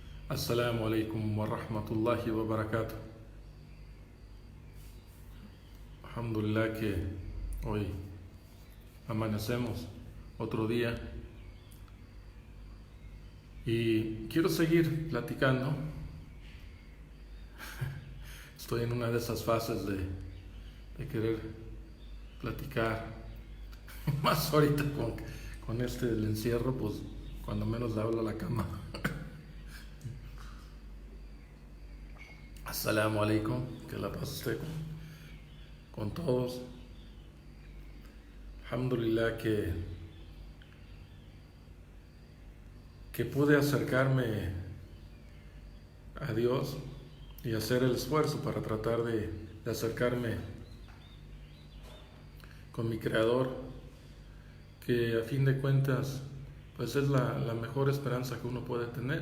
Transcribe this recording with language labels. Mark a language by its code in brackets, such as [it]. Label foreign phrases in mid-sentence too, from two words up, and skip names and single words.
[ar] السلام عليكم ورحمة الله وبركاته. [es] Alhamdulillah que hoy amanecemos otro día y quiero seguir platicando. Estoy en una de esas fases de querer platicar, más ahorita con el encierro, pues cuando menos le hablo a la cama. [ar] السلام عليكم, [es] que la paz esté con todos. Alhamdulillah que pude acercarme a Dios y hacer el esfuerzo para tratar de acercarme con mi Creador, que a fin de cuentas pues es la mejor esperanza que uno puede tener.